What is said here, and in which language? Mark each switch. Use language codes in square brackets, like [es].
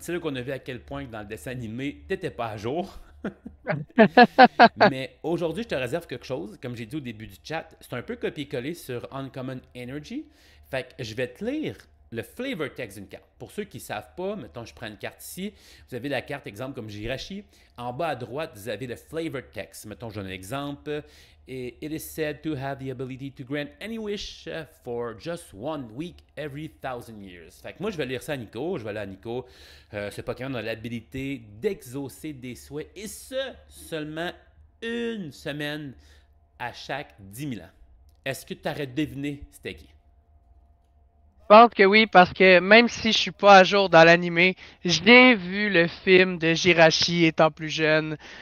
[fr] C'est là qu'on a vu à quel point que dans le dessin animé, t'étais pas à jour. Mais aujourd'hui, je te réserve quelque chose. Comme j'ai dit au début du chat, c'est un peu copié-collé sur Uncommon Energy. Fait que je vais te lire le flavor text d'une carte. Pour ceux qui ne savent pas, mettons, je prends une carte ici. Vous avez la carte, exemple, comme Jirachi. En bas à droite, vous avez le flavor text. Mettons, je donne un exemple. [en] It is said to have the ability to grant any wish for just 1 week every 1,000 years. [fr] Fait que moi, je vais lire ça à Nico. Je vais aller à Nico. Ce Pokémon a l'habilité d'exaucer des souhaits. Et ce, seulement 1 semaine à chaque 10 000 ans. Est-ce que tu aurais deviné c'était qui? Je pense que oui, parce que même si je suis pas à jour dans l'animé, j'ai vu le film de Jirachi étant plus jeune.